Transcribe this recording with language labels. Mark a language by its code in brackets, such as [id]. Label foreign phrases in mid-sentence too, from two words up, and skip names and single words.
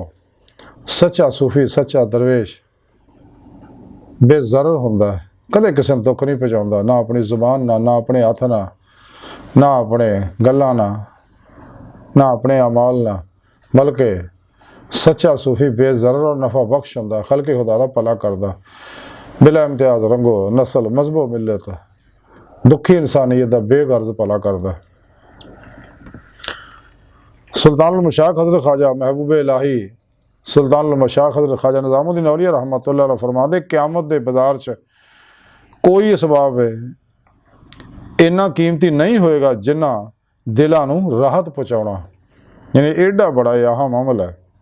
[pa] سچا صوفی سچا درویش بے ضرر ہندا ہے، کدے کسی نوں دکھ نہیں پہنچاؤندا، نا اپنی زبان نا اپنے ہتھ نا اپنے گلاں نا اپنے اعمال نا، بلکہ سچا صوفی بے ضرر اور نفع بخش ہندا، خلق خدا دا بھلا کردا، بلا امتیاز رنگ و نسل مذہب و ملت دکھی انسانیت دا بے غرض بھلا کردا. سلطان المشائخ حضرت خواجہ محبوب الٰہی سلطان المشائخ حضرت خواجہ نظام الدین اولیاء رحمۃ اللہ علیہ فرماندے قیامت دے بازار چ کوئی اسباب انا قیمتی نہیں ہووے گا جنا دلاں نوں راحت پہنچاؤنا. یعنی ایڈا وڈا اہم عمل ہے.